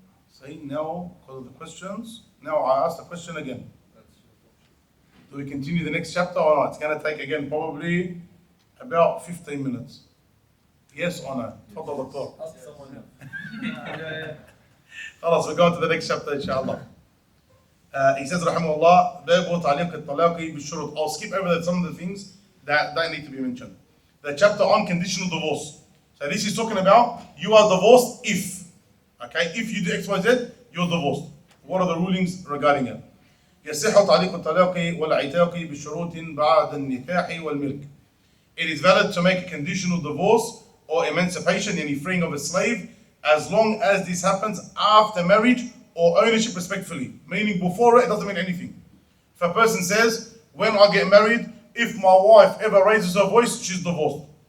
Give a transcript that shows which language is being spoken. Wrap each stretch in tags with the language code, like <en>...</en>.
<en>So now, because of the questions, now I ask the question again. Do we continue the next chapter or not? It's going to take again probably about 15 minutes. Yes or no?</en> <ar>تفضل دكتور.</ar> <en>Ask someone else. خلاص, we're going to the next chapter inshallah. He says</en> <ar>رحمه الله باب تعليق الطلاق بالشروط.</ar> <en>I'll skip over some of the things that need to be mentioned. The chapter on conditional divorce. So this is talking about you are divorced if. Okay, if you do X, Y, Z, you're divorced. What are the rulings regarding it?</en> <ar>يصح تعليق الطلاق والعتاق بشروط بعد النكاح والملك.</ar> <en>It is valid to make a conditional divorce or emancipation, any freeing of a slave, as long as this happens after marriage or ownership respectfully. Meaning before it doesn't mean anything. If a person says, when I get married, if my wife ever raises her voice, she's divorced.</en>